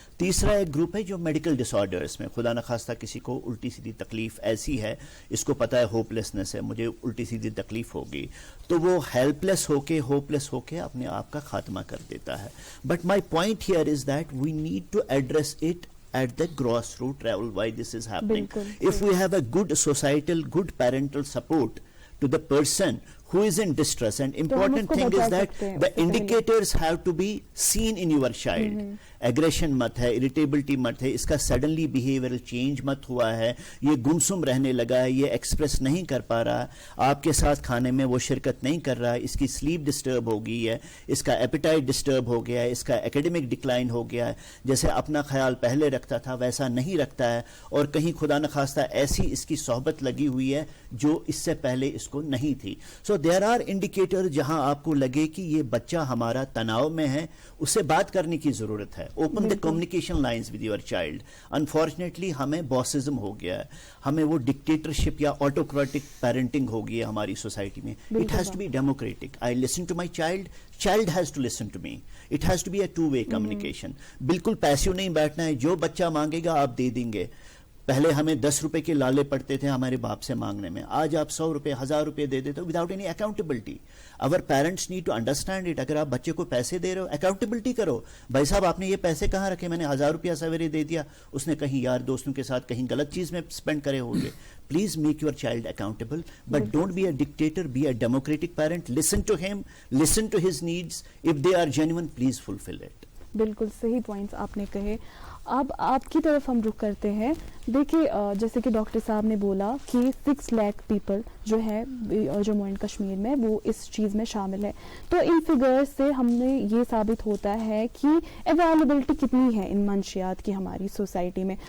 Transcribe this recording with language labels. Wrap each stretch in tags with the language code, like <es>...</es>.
<ur>تیسرا ایک گروپ ہے جو میڈیکل ڈس آرڈرس میں, خدا نخواستہ کسی کو الٹی سیدھی تکلیف ایسی ہے, اس کو پتہ ہے ہوپ لیسنس ہے, مجھے الٹی سیدھی تکلیف ہوگی, تو وہ ہیلپ لیس ہو کے, ہوپ لیس ہو کے اپنے آپ کا خاتمہ کر دیتا ہے.</ur> <en>But my point here is that we need to address it at the grassroots level why this is happening. If we have a good societal, good parental support to the person who is in distress, and important thing is that the indicators have to be seen in your child.</en> <ur>Aggression مت ہے, irritability مت ہے, اس کا suddenly behavioural change مت ہوا ہے, یہ گمسم رہنے لگا ہے, یہ ایکسپریس نہیں کر پا رہا, آپ کے ساتھ کھانے میں وہ شرکت نہیں کر رہا, اس کی سلیپ ڈسٹرب ہو گئی ہے, اس کا ایپیٹائٹ ڈسٹرب ہو گیا ہے, اس کا ایکیڈمک ڈکلائن ہو گیا ہے, جیسے اپنا خیال پہلے رکھتا تھا ویسا نہیں رکھتا ہے, اور کہیں خدا نخواستہ ایسی اس کی صحبت لگی ہوئی ہے جو اس سے پہلے اس کو نہیں تھی.</ur> <en>so there are indicator</en> <ur>جہاں آپ کو لگے کہ یہ بچہ ہمارا تناؤ میں ہے, اس سے بات کرنے کی ضرورت ہے.</ur> <en>Open the communication lines with your child.</en> <ur>Unfortunately ہمیں باسزم ہو گیا ہے, ہمیں وہ ڈکٹیٹرشپ یا آٹوکریٹک پیرنٹنگ ہو گئی ہے ہماری سوسائٹی میں.</ur> <en>It has to be democratic. I listen to my child, child has to listen to me. It has to be a two-way communication.</en> <ur>بالکل پیسیو نہیں بیٹھنا ہے, جو بچہ مانگے گا آپ دے دیں گے. پہلے ہمیں 10 روپے کے لالے پڑتے تھے ہمارے باپ سے مانگنے میں, آج آپ 100 روپے 1000 روپے دے دیتے ہو</ur> <en>Without any accountability.</en> <ur>اور</ur> <en>Parents need to understand it.</en> <ur>اگر آپ بچے کو پیسے دے رہے ہو اکاؤنٹیبلٹی کرو. بھائی صاحب آپ نے یہ پیسے کہاں رکھے, میں نے 1000 روپیہ سویرے دے دیا, اس نے کہیں یار دوستوں کے ساتھ کہیں غلط چیز میں اسپینڈ کرے ہوں گے.</ur> <en>Please make your child accountable, but don't be a dictator, be a democratic parent. Listen to him, listen to his needs. If they are genuine, please fulfill it.</en> <ur>بالکل صحیح پوائنٹس آپ نے کہے. اب آپ کی طرف ہم رخ کرتے ہیں. دیکھیے جیسے کہ ڈاکٹر صاحب نے بولا کہ 6 لاکھ پیپل جو ہے جموں اینڈ کشمیر میں وہ اس چیز میں شامل ہے, تو ان فگرز سے ہم نے یہ ثابت ہوتا ہے کہ اویلیبلٹی کتنی ہے ان منشیات کی ہماری سوسائٹی میں.</ur>